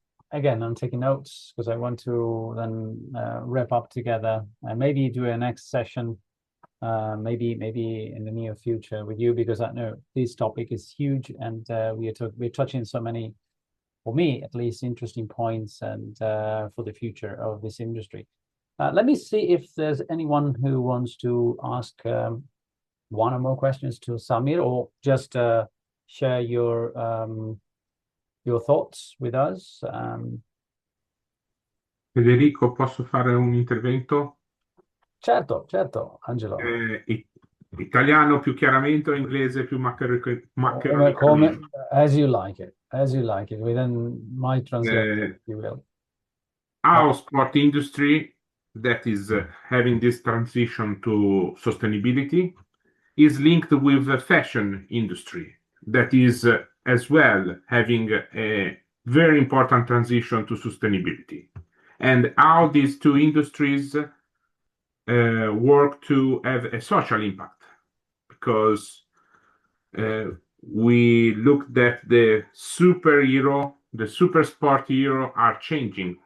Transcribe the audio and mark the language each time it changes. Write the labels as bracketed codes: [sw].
[en] Again, I'm taking notes because I want to then wrap up together and maybe do a next session, maybe in the near future with you, because I know this topic is huge, and we're touching so many, for me at least, interesting points and for the future of this industry. Let me see if there's anyone who wants to ask one or more questions to Samir, or just share your thoughts with us. [it] Federico, posso fare un intervento? Certo, Angelo. Italiano più chiaramente o inglese più [en] Come, as you like it, within my translation, if you will. Our sport industry that is having this transition to sustainability is linked with the fashion industry that is as well having a very important transition to sustainability, and how these two industries work to have a social impact, because we looked at the superhero, the super sport hero are changing.